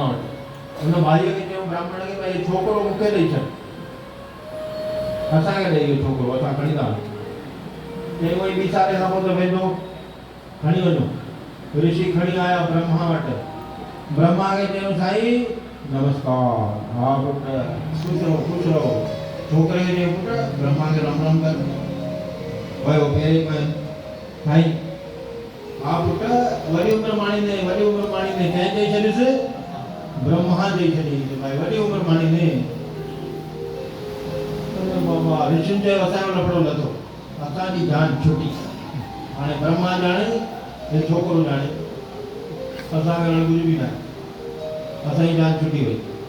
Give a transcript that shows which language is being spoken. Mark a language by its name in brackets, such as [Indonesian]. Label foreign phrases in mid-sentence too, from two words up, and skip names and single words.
[Sindhi] वटि हुन भाईअ खे चयो ब्राह्मण खे भई छोकिरो मूंखे ॾेई छॾ असांखे ॾेई इहो छोकिरो असां खणी था चई वरी 20 साल खां पोइ त वेंदो खणी वञो ऋषि खणी आया ब्रह्मा वटि ब्रह्मा खे चयो साईं नमस्कार हा पुट ख़ुशि रहो छोकिरे खे चयो पुट ब्रह्मा खे राम राम कर वियो पहिरें में साईं हा पुट वॾी उमिरि माणींदे कंहिं चई छॾियुसि ब्रह्मा चई छॾियईं भाई वॾी उमिरि माणींदे बाबा ऋषियुनि चयो असांजो लफड़ो लथो असांजी जान छुटी हाणे ब्रह्मा ॼाणे हे छोकिरो ॼाणे असांखे हाणे कुझु बि न असांजी जान छुटी वई